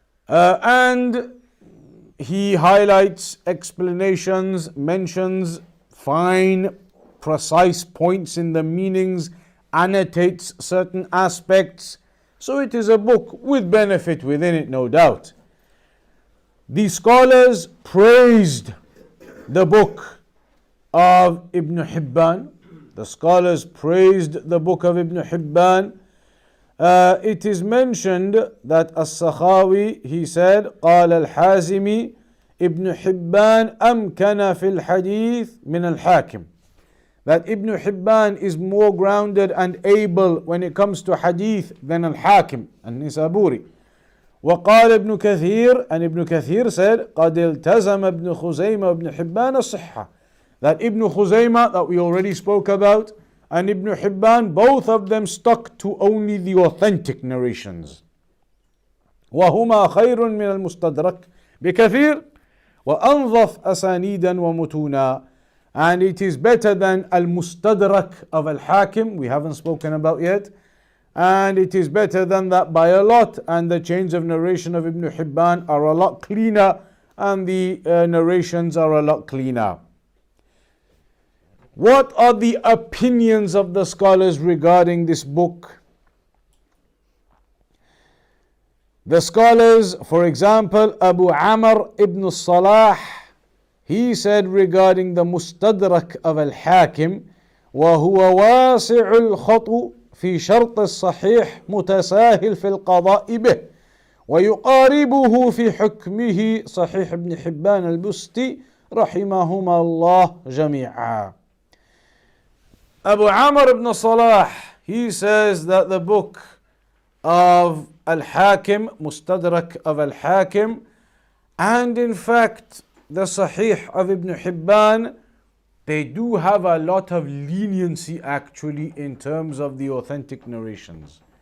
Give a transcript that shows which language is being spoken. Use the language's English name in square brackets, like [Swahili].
[English] And he highlights explanations, mentions fine, precise points in the meanings, annotates certain aspects. So it is a book with benefit within it, no doubt. The scholars praised the book of Ibn Hibban. The scholars praised the book of Ibn Hibban. It is mentioned that As-Sakhawi, he said, [Arabic] قال الحازمي ابن حبان أمكن في الحديث من الحاكم. [English] that Ibn Hibban is more grounded and able when it comes to hadith than al-Hakim al-Nisaburi. [Arabic] وقال ابن كثير, [English] and Ibn Kathir said, [Arabic] قد التزم ابن خزيمة ابن حبان الصحة, [English] that Ibn Khuzaymah that we already spoke about and Ibn Hibban, both of them stuck to only the authentic narrations. [Arabic] وهما خير من المستدرك بكثير وأنظف أسانيدا ومتونا, [English] and it is better than al-Mustadrak of al-Hakim, we haven't spoken about yet, and it is better than that by a lot, and the chains of narration of Ibn Hibban are a lot cleaner and the narrations are a lot cleaner. What are the opinions of the scholars regarding this book? The scholars, for example, Abu Amr ibn Salah, he said regarding the Mustadrak of al-Hakim, [Arabic] وهو واسع الخطو في شرط الصحيح متساهل في القضاء به ويقاربه في حكمه صحيح ابن حبان البستي رحمهما الله جميعا. [English] Abu Amr ibn Salah, he says that the book of Al-Hakim, Mustadrak of Al-Hakim, and in fact the Sahih of Ibn Hibban, they do have a lot of leniency actually in terms of the authentic narrations.